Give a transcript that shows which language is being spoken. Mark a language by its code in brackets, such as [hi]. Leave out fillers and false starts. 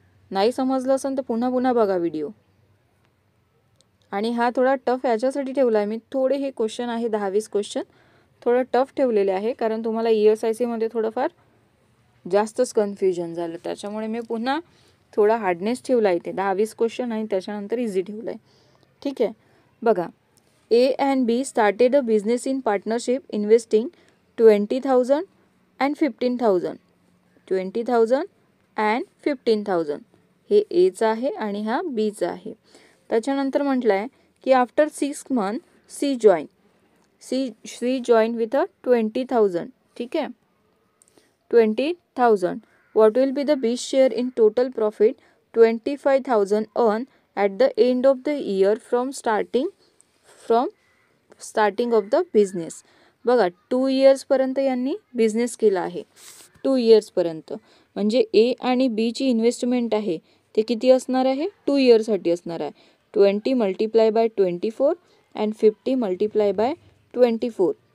[mr] नाही समजलं असेल तर पुन्हा पुन्हा बघा व्हिडिओ. आणि हा थोडा टफ याच्यासाठी ठेवला आहे मी, थोडे हे क्वेश्चन आहे 10-20 क्वेश्चन थोडं टफ ठेवलेले आहे कारण तुम्हाला ESIC मध्ये थोडंफार जास्तच कन्फ्युजन झालं, त्याच्यामुळे मी पुन्हा थोडा हार्डनेस ठेवला इथे 10-20 क्वेश्चन आणि त्याच्यानंतर इझी ठेवलं आहे. ठीक आहे. [en] बघा A and B started a business in partnership investing 20,000 and 15,000. [mr] 20,000 and 15,000 हे Aचा आहे आणि हा Bचा आहे. त्याच्यानंतर म्हटलं आहे की [en] After 6 months C join with a 20,000. [mr] ठीक आहे 20,000. [en] What will be the B's share in total profit 25,000 earned at the end of the year from starting of the business. [mr] बघा 2 years पर्यंत यांनी बिझनेस केला आहे. 2 years पर्यंत म्हणजे A आणि B ची इन्व्हेस्टमेंट आहे ते किती असणार आहे 2 years साठी असणार आहे. [en] 20 multiply by 24 and 50 multiply by 24.